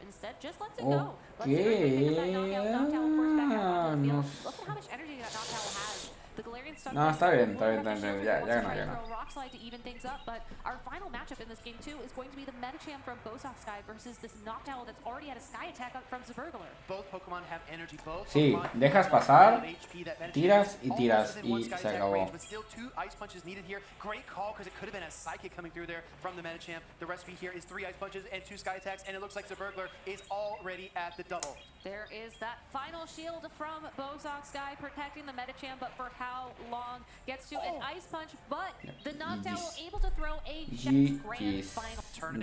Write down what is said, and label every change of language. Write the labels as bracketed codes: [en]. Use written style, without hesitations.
[en] Instead, just lets it go. Let's see pick up that knockout. Noctowl forced back out onto the field. Look at how much energy that Noctowl has. The Galarian Stunfisk. [es] No, está bien. Ya ganó. [en] Rock Slide to even things up, but our final matchup in this game too is going to be the Medicham from Bosox Sky versus this Noctowl that's already had a Sky attack from Burglar. Both Pokemon have energy. Both [es] sí, dejas pasar, tiras y tiras y se acabó. [en] But still 2 Ice Punches needed here. Great call because it could have been a Psychic coming through there from the Medicham. The recipe here is 3 Ice Punches and 2 Sky attacks, and it looks like Burglar is already at the double. There is that final shield from Bosox Sky protecting the Medicham, but for how long? Gets to an Ice Punch, but the Noctowl able to throw a grand final.